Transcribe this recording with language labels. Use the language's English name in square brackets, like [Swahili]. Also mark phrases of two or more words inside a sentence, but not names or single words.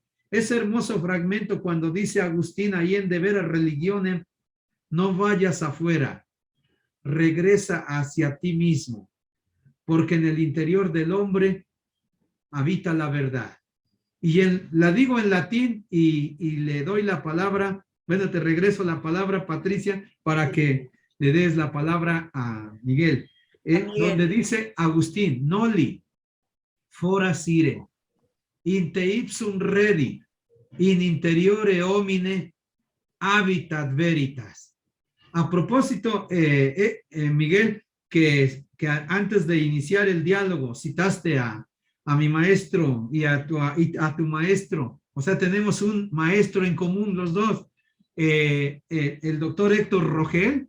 [Spanish] Ese hermoso fragmento cuando dice Agustín ahí en De Vera Religionem: no vayas afuera, regresa hacia ti mismo, porque en el interior del hombre habita la verdad. Y la digo en latín y le doy la palabra. Bueno, te regreso la palabra, Patricia, para que le des la palabra a Miguel. Donde dice Agustín: [Latin] noli fora sire, in te ipsum redi, in interiore homine habitat veritas. [Spanish] A propósito, Miguel, que antes de iniciar el diálogo citaste a mi maestro y a tu maestro. O sea, tenemos un maestro en común los dos, el doctor Héctor Rogel.